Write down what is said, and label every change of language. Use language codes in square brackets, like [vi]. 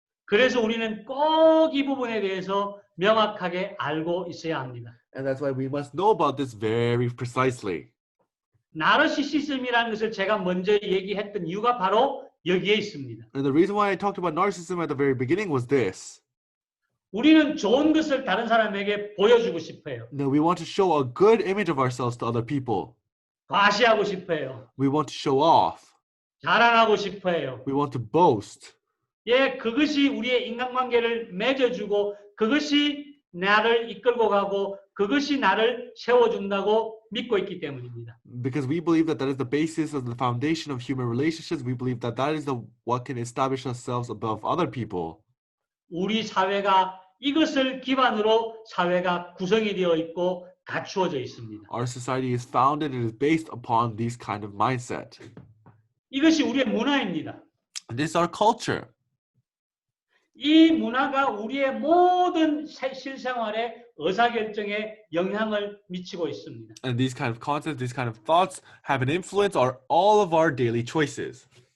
[ko] 그래서 우리는 꼭 이 부분에 대해서 명확하게 알고 있어야 합니다. [en] And that's why we must know about this very precisely. [ko] 나르시시즘이라는 것을 제가 먼저 얘기했던 이유가 바로 여기에 있습니다. [en] And the reason why I talked about narcissism at the very beginning was this. [ko] 우리는 좋은 것을 다른 사람에게 보여주고 싶어요. [en] Now, we want to show a good image of ourselves to other people. [ko] 과시하고 싶어요. [en] We want to show off. [ko] 자랑하고 싶어요. [en] We want to boast. [ko] 예, 그것이 우리의 인간관계를 맺어주고 그것이 나를 이끌고 가고 그것이 나를 세워준다고 믿고 있기 때문입니다. [en] Because we believe that that is the basis of the foundation of human relationships. We believe that that is what can establish ourselves above other people. [ko] 우리 사회가 이것을 기반으로 사회가 구성이 되어 있고 갖추어져 있습니다. [en] Our society is founded and is based upon this kind of mindset. [ko] 이것이 우리의 문화입니다. [en] And this is our culture. [ko] 이 문화가 우리의 모든 실생활에 의사결정에 영향을 미치고 있습니다. [en] And these kind of concepts, these kind of thoughts have an influence on all of our daily choices.